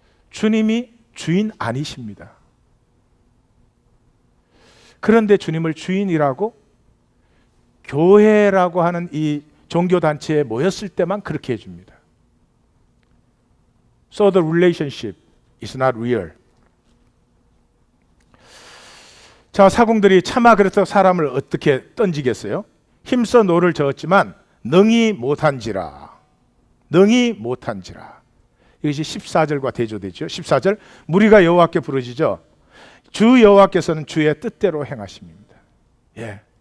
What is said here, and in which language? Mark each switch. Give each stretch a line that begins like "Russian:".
Korean: 주님이 주인 아니십니다. 그런데 주님을 주인이라고 교회라고 하는 이 종교단체에 모였을 때만 그렇게 해줍니다.
English: So the relationship is not real.
Korean: 자, 사공들이 차마 그래서 사람을 어떻게 던지겠어요? 힘써 노를 저었지만 능히 못한지라. 능히 못한지라. 이것이 14절과 대조되죠. 14절 무리가 여호와께 부르짖어 주 여호와께서는 주의 뜻대로 행하심입니다. 예.